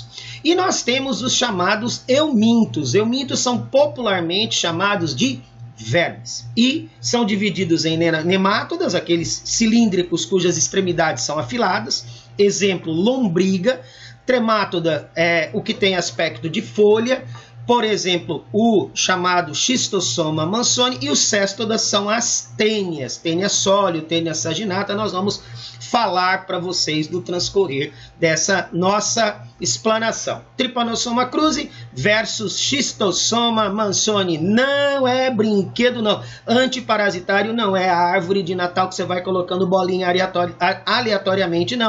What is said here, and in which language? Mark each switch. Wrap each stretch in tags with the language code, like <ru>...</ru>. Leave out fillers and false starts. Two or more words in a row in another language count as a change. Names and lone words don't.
<pt>E nós temos os chamados eumintos. Eumintos são popularmente chamados de vermes e são divididos em nemátodas, aqueles cilíndricos cujas extremidades são afiladas, exemplo, lombriga. Tremátoda é o que tem aspecto de folha, por exemplo, o chamado Schistosoma mansoni, e os céstodas são as tênias, tênia sólio, tênia saginata. Nós vamos falar para vocês no transcorrer dessa nossa explanação. Trypanosoma cruzi versus Schistosoma mansoni. Não é brinquedo, não. Antiparasitário não é a árvore de Natal que você vai colocando bolinha aleatoriamente, não.</pt>